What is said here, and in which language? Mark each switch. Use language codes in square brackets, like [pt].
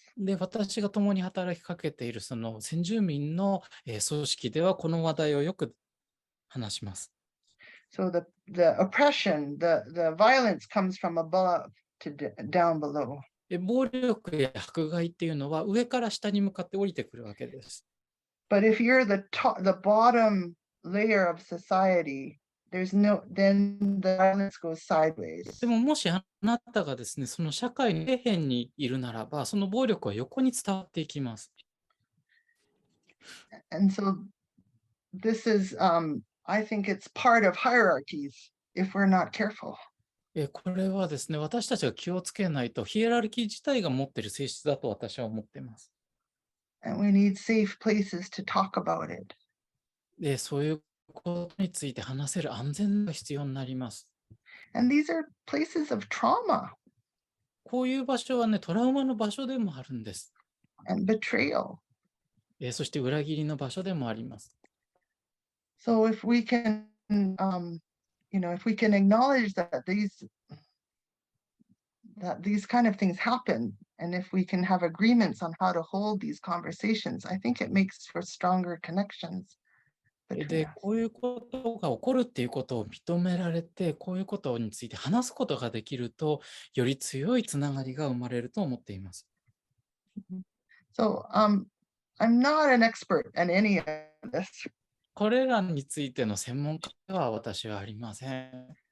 [ja] で、私が共に働きかけているその先住民の組織ではこの話題をよく話します。 [en] So the oppression, the violence comes from above to down below. [ja] 暴力や迫害っていうのは上から下に向かって降りてくるわけです。 [en] But if you're the bottom layer of society, then the violence goes sideways. [ja] でももしあなたがですね、その社会の底辺にいるならば、その暴力は横に伝わっていきます。 [en] And so this is, I think it's part of hierarchies if we're not careful. [ja] これはですね、私たちが気をつけないと、ヒエラルキー自体が持っている性質だと私は思っています。 [en] And we need safe places to talk about it. [ja] で、そういうことについて話せる安全が必要になります。 [en] And these are places of trauma. [ja] こういう場所はね、トラウマの場所でもあるんです。 [en] And betrayal. [ja] そして裏切りの場所でもあります。 [en] So if we can, if we can acknowledge that these kind of things happen, and if we can have agreements on how to hold these conversations, I think it makes for stronger connections. [ja] で、こういうことが起こるっていうことを認められて、こういうことについて話すことができると、より強いつながりが生まれると思っています。 [en] So I'm not an expert in any of this. [ja] これらについての専門家では私はありません。